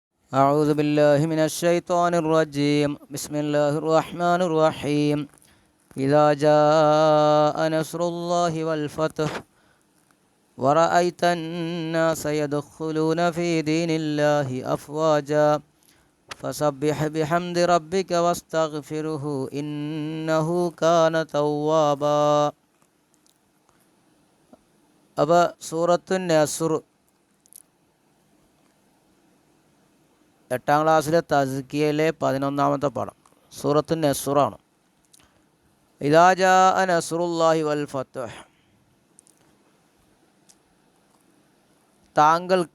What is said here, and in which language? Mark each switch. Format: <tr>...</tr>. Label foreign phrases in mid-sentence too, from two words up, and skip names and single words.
<ar>أعوذ بالله من الشيطان الرجيم بسم الله الرحمن الرحيم إذا جاء نصر الله والفتح ورأيت الناس يدخلون في دين الله أفواجا فسبح بحمد ربك واستغفره إنه كان توابا.</ar> <ml>അപ്പോൾ സൂറത്തു നസ്ർ 8ാം ക്ലാസ്സിലെ തസ്കിയയിലെ 11ാമത്തെ പാഠം സൂറത്തു നസ്റാണ്.</ml> <ar>إذا جاء نصر الله والفتح, താങ്കൾക്ക്.</ar>